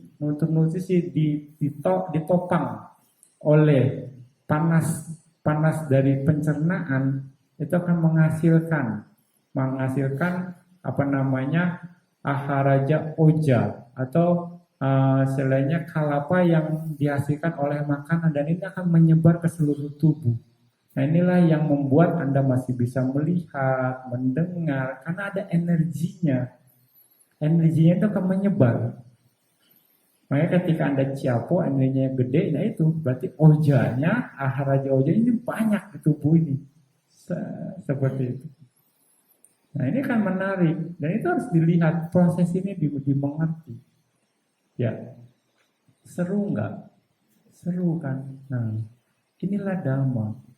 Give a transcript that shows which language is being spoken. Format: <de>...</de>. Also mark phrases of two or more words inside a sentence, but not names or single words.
<id>Unsur nutrisi ditopang oleh panas dari pencernaan, itu akan menghasilkan</id> <pi>aharaja oja</pi> <id>atau selainnya kalapa yang dihasilkan oleh makanan, dan ini akan menyebar ke seluruh tubuh. Nah, inilah yang membuat Anda masih bisa melihat, mendengar, karena ada energinya. Energinya itu akan menyebar. Makanya ketika Anda ciapo, energinya gede, nah itu berarti ojanya,</id> <pi>aharaja oja</pi> <id>ini banyak di tubuh ini. Seperti itu. Nah, ini kan menarik, dan itu harus dilihat, proses ini dimengerti. Ya, seru nggak? Seru kan? Nah, inilah Dhamma.</id>